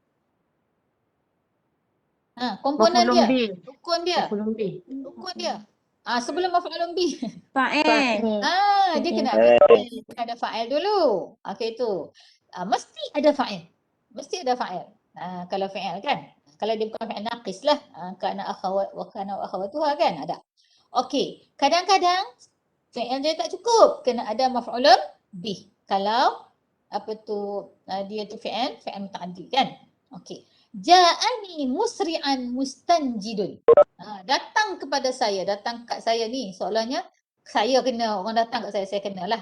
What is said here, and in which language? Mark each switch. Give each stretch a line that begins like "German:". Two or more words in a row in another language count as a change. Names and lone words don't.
Malay: Komponen dia. Rukun dia. Rukun dia. Sebelum
Arabic: مفعول به.
Malay: Fa'il. Dia kena ada fa'il dulu. Okey tu. Mesti ada fa'il. Mesti ada fa'il. Kalau fi'il kan. Kalau dia bukan
Arabic: فعل ناقص
Malay: lah.
Arabic: كان أخوات و كان أخواتها
Malay: kan ada. Okey, kadang-kadang fi'il dia tak cukup. Kena ada
Arabic: مفعول به.
Malay: Kalau apa tu dia tu
Arabic: فعل متعدي
Malay: kan. Okey.
Arabic: جاءني مسرعا مستنجد.
Malay: Datang kepada saya, datang kat saya ni soalnya saya kena, orang datang kat saya kena lah.